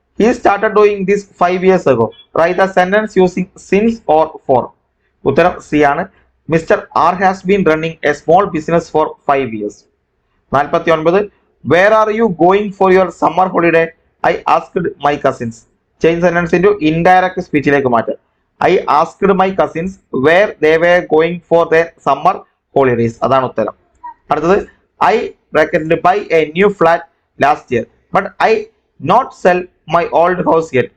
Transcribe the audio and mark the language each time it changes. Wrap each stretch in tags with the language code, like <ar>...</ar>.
<en>He started doing this 5 years ago. Write the sentence using since or for.</en> <ml>ഉത്തരം C ആണ്.</ml> <en>Mister R has been running a small business for 5 years. 49. Where are you going for your summer holiday? I asked my cousins. Change sentence into indirect</en> <ml>സ്പീച്ചിലേക്ക് മാറ്റാം.</ml> <en>I asked my cousins where they were going for their summer holidays.</en> <ml>അതാണ് ഉത്തരം. അടുത്തത്,</ml> <en>I reckoned buy a new flat last year, but I not sell my old house yet.</en>